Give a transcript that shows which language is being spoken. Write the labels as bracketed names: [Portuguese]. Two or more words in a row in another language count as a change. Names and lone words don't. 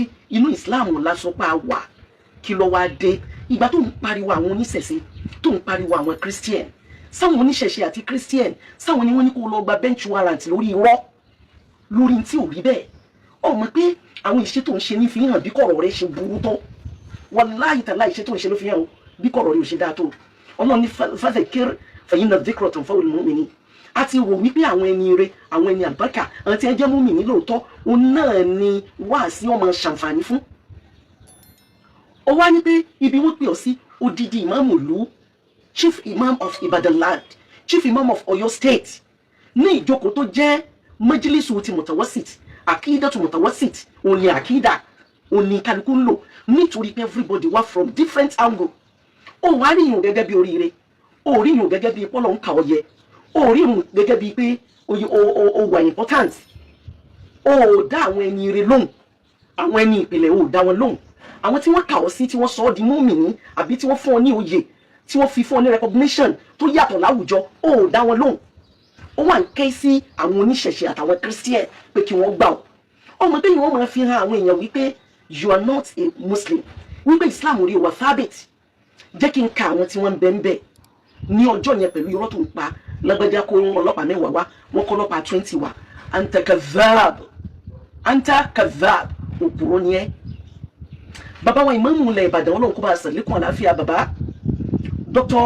[Yoruba] inú Islam lásán pa wà kí ló wá dé ìgbà tó ń pariwo àwọn oníṣẹ̀ṣe tó ń pariwo àwọn Christian sáwọn oníṣẹ̀ṣe àti Christian sáwọn ni wọ́n ní kó lọ gba [English] bench warrant [Yoruba] lórí irọ́ lórí tí ò rí bẹ́ẹ̀ ó mọ̀ pé àwọn ìṣe tó ń ṣe ní fi hàn bí kọ̀rọ̀ rẹ̀ ṣe burú tó [Arabic] والله تعالى [Yoruba] ìṣe tó ń ṣe ló fi hàn bí kọ̀rọ̀ rẹ̀ ò ṣe dáa tó Ọlọ́run ní [Arabic] فذكر فإن الذكرى تنفع المؤمنين [Yoruba] a ti rò wípé àwọn ẹni ire àwọn ẹni àlùbáríkà àwọn tí ẹ jẹ́ mùmínì lóòótọ́ òun náà ni wáàsí ọmọ ṣàǹfààní fún ó wá ní pé ibi wọ́n pè ọ́ sí odidi ìmáàmù ìlú [English] chief imam of Ibadan land chief imam of Oyo state [Yoruba] ní ìjókòó tó jẹ́ majlisu ti mutawassit akida to mutawassit òun ni akida òun ni kálukú ń lò nítorí pé everybody wá [English] from different [Yoruba] angle ó wá rí ìyún gẹ́gẹ́ bí oríire ó rí ìyún gẹ́gẹ́ bí pọ́lọ̀ ń kà ọ́ yẹ ó rí ìyún gẹ́gẹ́ bí pé ó wà important ó dá àwọn ẹni ire lóhùn àwọn ẹni ìpìlẹ̀ ó dá wọn lóhùn àwọn tí wọ́n kà ọ́ sí tí wọ́n sọ ọ́ di mùmínì àbí tí wọ́n fún ọ ní oyè tí wọ́n fi fún ọ ní recognition tó yàtọ̀ láwùjọ ó dá wọn lóhùn ó wà ń ké sí àwọn oníṣẹ̀ṣe àtàwọn Christian pé kí wọ́n gbà ọ́ ọmọ bẹ́ẹ̀ ni wọ́n máa fi hàn àwọn èèyàn wípé [English] you are not a Muslim [Yoruba] wípé Islam rí wa thabit jẹ́ kí n ka àwọn tí wọ́n ń bẹ ń bẹ ní ọjọ́ yẹn pẹ̀lú irọ́ tó ń pa lágbájá kó ọlọ́pàá 10 wá wọ́n kọ́ ọlọ́pàá 20 wá [Arabic] أنت كذاب [Yoruba] òpùrọ́ ni ẹ́. bàbá wa ìmáàmù ilẹ̀ Ìbàdàn Ọlọ́run kó bá ṣàlékún àlàáfíà bàbá Dr.